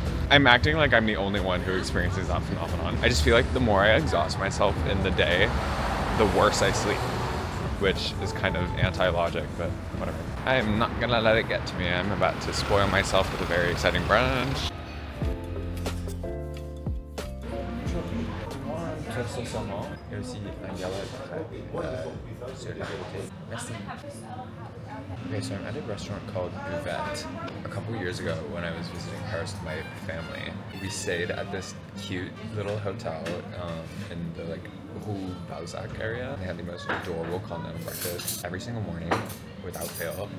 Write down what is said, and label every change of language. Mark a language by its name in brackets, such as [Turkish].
[English] I'm acting like I'm the only one who experiences that phenomenon. I just feel like the more I exhaust myself in the day, the worse I sleep, which is kind of anti-logic, but whatever. I'm not gonna let it get to me. I'm about to spoil myself with a very exciting brunch. [French] Croissant saumon et aussi un galette sur la côté. Merci. [English] Okay, so I'm at a restaurant called Buvette. A couple years ago when I was visiting Paris with my family, we stayed at this cute little hotel in the like Rue Balzac area. They had the most adorable continental breakfast every single morning without fail.